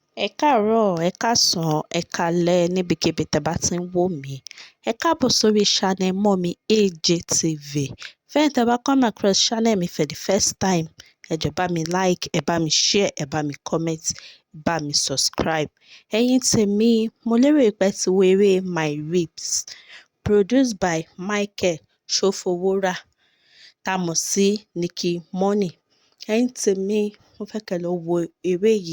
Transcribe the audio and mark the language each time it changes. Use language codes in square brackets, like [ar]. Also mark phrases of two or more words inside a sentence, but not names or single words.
[yo] Ẹ káàárọ̀, ẹ káàsán, ẹ káalẹ́ níbikíbi tẹ́ bá ti ń wò mí. Ẹ káàbọ̀ sórí channel Mummy AJ TV. Fẹ́yìn tẹ́ bá [en] come across [yo] channel mi [en] for the first time, [yo] ẹ jọ̀ọ́ bá mi like, ẹ bá mi share, ẹ bá mi comment, ẹ bá mi subscribe. Ẹ̀yin tèmi, mo lérò pé ẹ ti wo eré My Ribs [en] produced by [yo] Michael Sofowora tá a mọ̀ sí Nicky Money. Ẹ̀yin tèmi, mo fẹ́ kẹ́ lọ wo eré yìí.